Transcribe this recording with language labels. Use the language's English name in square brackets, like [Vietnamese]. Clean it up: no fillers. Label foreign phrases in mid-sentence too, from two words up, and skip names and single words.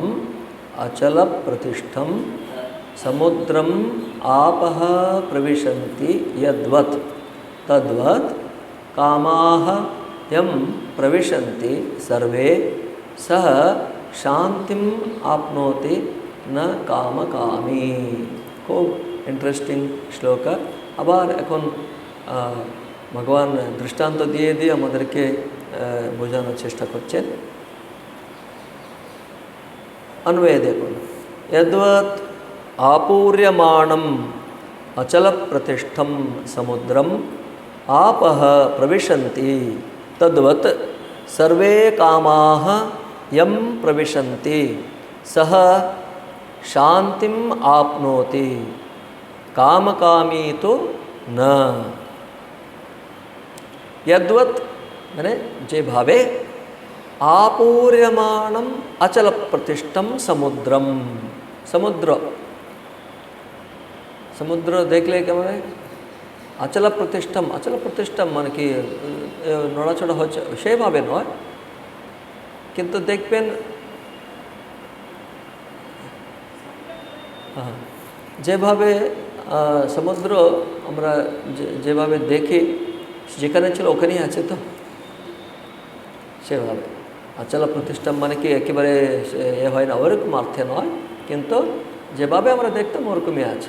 [Sanskrit] अचल प्रतिष्ठम समुद्रम आपः प्रविशन्ति यद्वत् तद्वत् कामाः यं प्रविशन्ति सर्वे सह शांतिम आपनोति न कामकामी। [Bangla] খুব ইন্টারেস্টিং শ্লোক। আবার এখন ভগবান দৃষ্টান্ত দিয়ে দিয়ে আমাদেরকে বোঝানোর চেষ্টা করছেন। অন্বয় দেখো, [Sanskrit] यद्वत् आपूर्यमाणम अचल प्रतिष्ठम समुद्रम आपः प्रविशन्ति तद्वत् सर्वे कामाः यं प्रविशन्ति सह शांतिम आपनोति कामकामी तो न। यद्वत् [Bangla] মানে যে ভাবে [Sanskrit] आपूर्यमाणम अचल प्रतिष्ठम समुद्रम, [Bangla] সমুদ্র, সমুদ্র দেখলে কেমন [Sanskrit] অচল প্রতিষ্ঠম, অচল প্রতিষ্ঠম [Bangla] মানে কি নড়াচড়া হচ্ছে সেইভাবে নয়, কিন্তু দেখবেন যেভাবে সমুদ্র আমরা যেভাবে দেখি যেখানে ছিল ওখানেই আছে, তো সেভাবে অচল প্রতিষ্ঠা মানে কি একেবারে এ হয় না, ওরকম অর্থে নয়, কিন্তু যেভাবে আমরা দেখতাম ওরকমই আছে।